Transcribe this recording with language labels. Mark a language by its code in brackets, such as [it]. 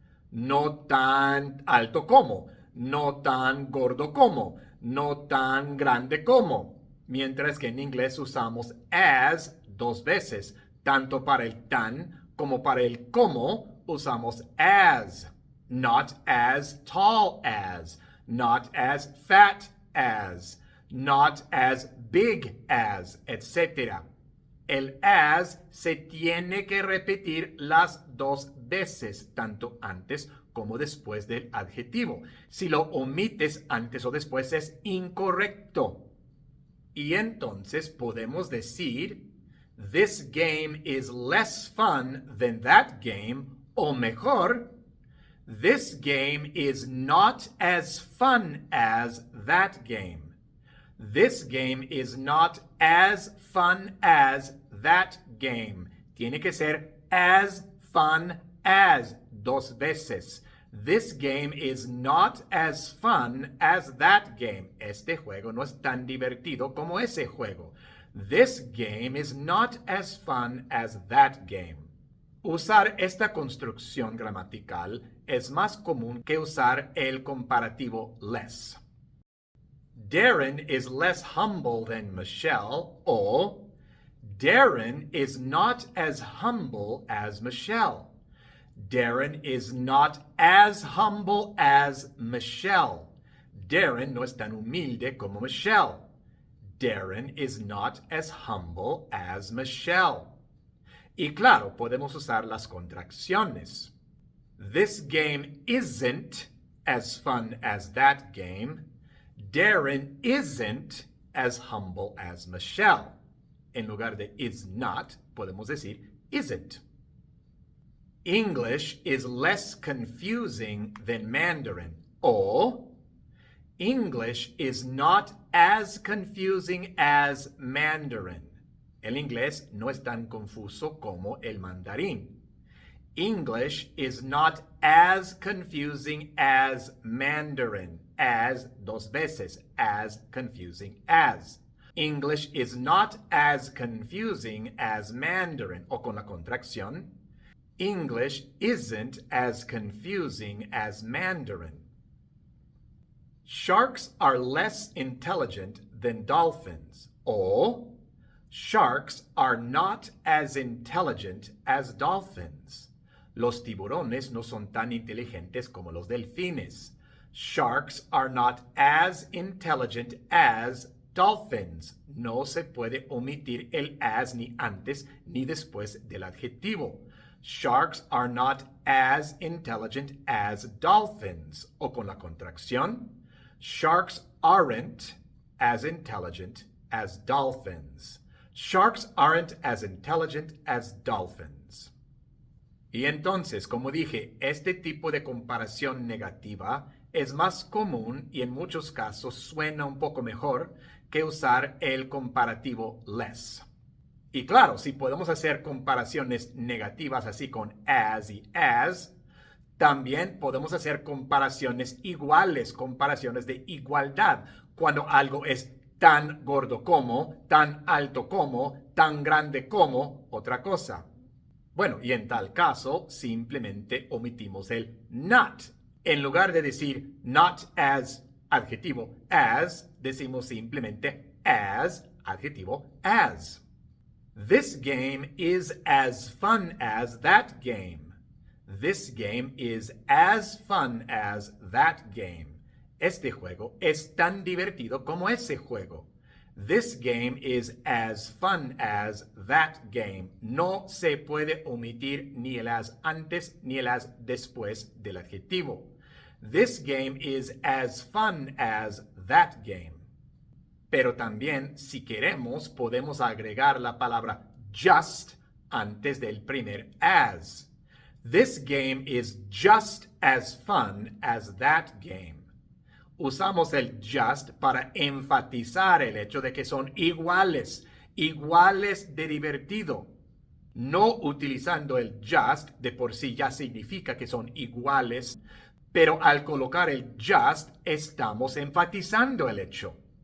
[es] No tan alto como, no tan gordo como, no tan grande como. Mientras que en inglés usamos as dos veces, tanto para el tan como para el como usamos as. [en] Not as tall as, not as fat as, not as big as, etc. [es] El as se tiene que repetir las dos veces, tanto antes como después del adjetivo. Si lo omites antes o después es incorrecto. Y entonces podemos decir, [en] this game is less fun than that game, [es] o mejor, [en] this game is not as fun as that game. This game is not as fun as that game. [es] Tiene que ser [en] as fun as [es] dos veces. [en] This game is not as fun as that game. [es] Este juego no es tan divertido como ese juego. [en] This game is not as fun as that game. [es] Usar esta construcción gramatical es más común que usar el comparativo less. [en] Darren is less humble than Michelle, or Darren is not as humble as Michelle. Darren is not as humble as Michelle. [es] Darren no es tan humilde como Michelle. [en] Darren is not as humble as Michelle. [es] Y claro, podemos usar las contracciones. [en] This game isn't as fun as that game. Darren isn't as humble as Michelle. [es] En lugar de is not, podemos decir isn't. [en] English is less confusing than Mandarin. Or, English is not as confusing as Mandarin. [es] El inglés no es tan confuso como el mandarín. [en] English is not as confusing as Mandarin. As [es] dos veces, [en] as confusing as. English is not as confusing as Mandarin. [es] O con la contracción, [en] English isn't as confusing as Mandarin. Sharks are less intelligent than dolphins. Or, sharks are not as intelligent as dolphins. [es] Los tiburones no son tan inteligentes como los delfines. [en] Sharks are not as intelligent as dolphins. [es] No se puede omitir el as ni antes ni después del adjetivo. [en] Sharks are not as intelligent as dolphins. [es] O con la contracción, [en] sharks aren't as intelligent as dolphins. Sharks aren't as intelligent as dolphins. [es] Y entonces, como dije, este tipo de comparación negativa es más común y en muchos casos suena un poco mejor que usar el comparativo less. Y claro, si podemos hacer comparaciones negativas así con as y as, también podemos hacer comparaciones iguales, comparaciones de igualdad, cuando algo es tan gordo como, tan alto como, tan grande como otra cosa. Bueno, y en tal caso, simplemente omitimos el not. En lugar de decir not as adjetivo as, decimos simplemente as adjetivo as. [en] This game is as fun as that game. This game is as fun as that game. [es] Este juego es tan divertido como ese juego. [en] This game is as fun as that game. [es] No se puede omitir ni el as antes ni el as después del adjetivo. [en] This game is as fun as that game. [es] Pero también, si queremos, podemos agregar la palabra just antes del primer as. [en] This game is just as fun as that game. [es] Usamos el just para enfatizar el hecho de que son iguales, iguales de divertido. No utilizando el just de por sí ya significa que son iguales, pero al colocar el just estamos enfatizando el hecho.